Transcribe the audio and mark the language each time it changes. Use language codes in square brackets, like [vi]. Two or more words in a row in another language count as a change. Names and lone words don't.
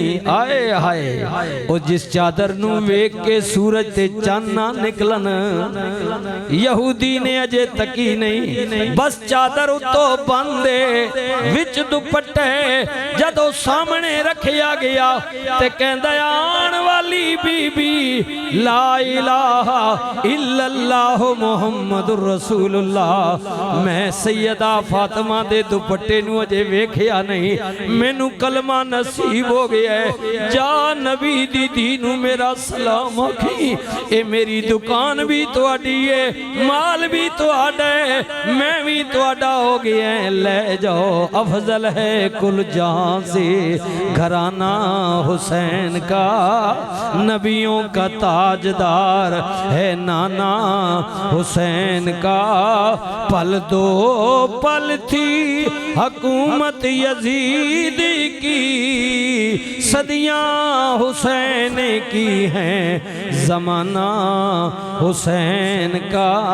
[pa] آئے ہائے، وہ جس چادر نوں ویکھ کے سورج تے چند نہ نکلن، یہودی نے اجے تکی نہیں، بس چادر اتوں بندے وچ دوپٹے جدوں سامنے رکھیا گیا تے کہندا آن والی بی بی [ar] لا إله إلا الله محمد رسول الله. [pa] میں سیدہ فاطمہ دے دوپٹے نوں اجے ویکھیا نہیں، مینوں کلمہ نصیب ہو گیا ہے. جا نبی دی دی نوں میرا سلام آکھی، اے میری دکان بھی تہاڈی ہے، مال بھی تہاڈا ہے، میں بھی تہاڈا ہو گیا ہے، لے جاؤ. [ur] افضل ہے کل جہاں سے گھرانا حسین کا، نبیوں کا تاجدار ہے نانا حسین کا. پل دو پل تھی حکومت یزید کی، صدیاں حسین کی ہیں زمانہ حسین کا.